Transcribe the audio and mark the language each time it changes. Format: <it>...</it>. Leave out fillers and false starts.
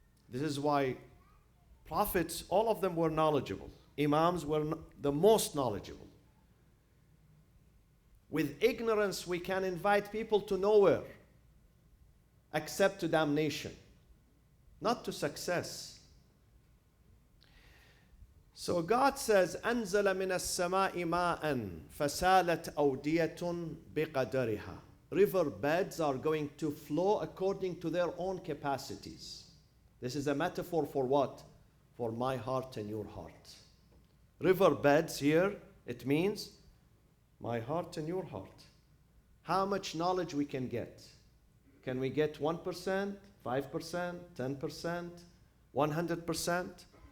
<en>This is why prophets, all of them were knowledgeable. Imams were the most knowledgeable. With ignorance, we can invite people to nowhere except to damnation, not to success.</en> <ar>So God says, أنزل من السماء ماء فسالت أودية بقدرها.</ar> <en>River beds are going to flow according to their own capacities. This is a metaphor for what? For my heart and your heart. River beds here, it means my heart and your heart. How much knowledge we can get? Can we get 1%, 5%, 10%, 100%?</en>